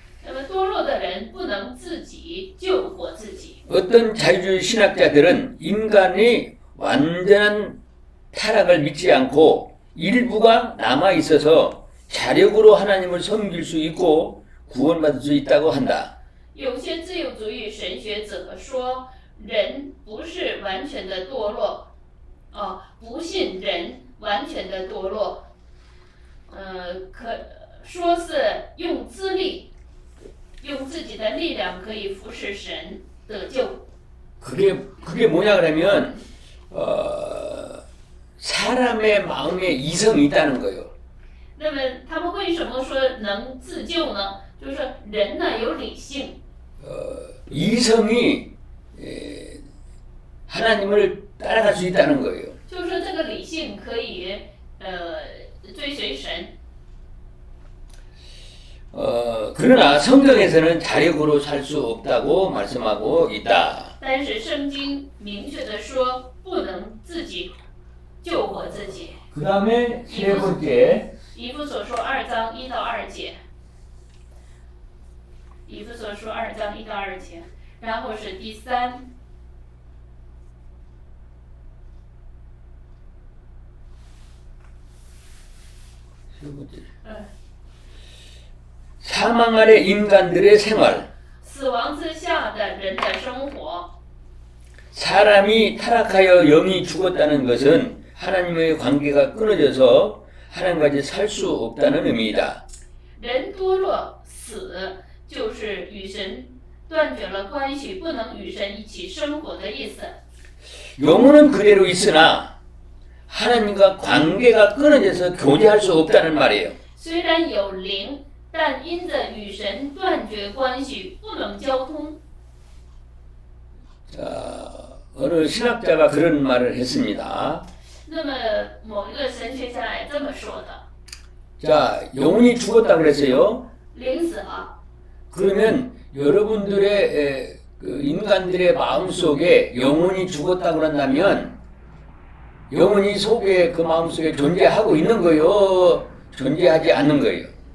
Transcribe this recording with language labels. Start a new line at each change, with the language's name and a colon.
Chinese: 那么堕落的人不能自己救活自己。
Korean: 어떤 자유주의 신학자들은 인간이 완전한 타락을 믿지 않고 일부가 남아 있어서 자력으로 하나님을 섬길 수 있고 구원받을 수 있다고 한다.
Chinese: 有些自由主义神学者说，人不是完全的堕落，不信人完全的堕落，可说是用自力，用自己的力量可以服侍神得救。
Korean: 그게 뭐냐 그러면 사람의 마음에 이성이 있다는 거예요.
Chinese: 那么他们为什么说能自救呢？就是人呢有理性，
Korean: 이성이 하나님을 따라갈 수 있다는 거예요.
Chinese: 就是说这个理性可以追随神。
Korean: 그러나 성경에서는 자력으로 살 수 없다고 말씀하고 있다.
Chinese: 但是圣经明确的说，不能自己救活自己。
Korean: 그 다음에 세 번째
Chinese: 以弗所说2章1到2节，以弗所说2章1到2节，然后是第三，
Korean: 세 번째. 嗯， 사망 아래 인간들의 생활.
Chinese: 死亡之下的人的生活。
Korean: 사람이 타락하여 영이 죽었다는 것은 하나님의 관계가 끊어져서 하나님과 같이 살 수 없다는 의미이다.
Chinese: 人堕落死，就是与神断绝了关系，不能与神一起生活的意思。
Korean: 영혼은 그대로 있으나 하나님과 관계가 끊어져서 교제할 수 없다는 말이에요.
Chinese: 虽然有灵，但因着与神断绝关系，不能交通。
Korean: 자, 어느 신학자가 그런 말을 했습니다.
Chinese: 那么某一个神学家也这么说的：
Korean: 자, 영혼이 죽었다 그랬어요.
Chinese: 灵死了，
Korean: 그러면 여러분들의 그 인간들의 마음 속에 영혼이 죽었다 그런다면 영혼이 속에 그 마음 속에 존재하고 있는 거요, 존재하지 않는 거예요.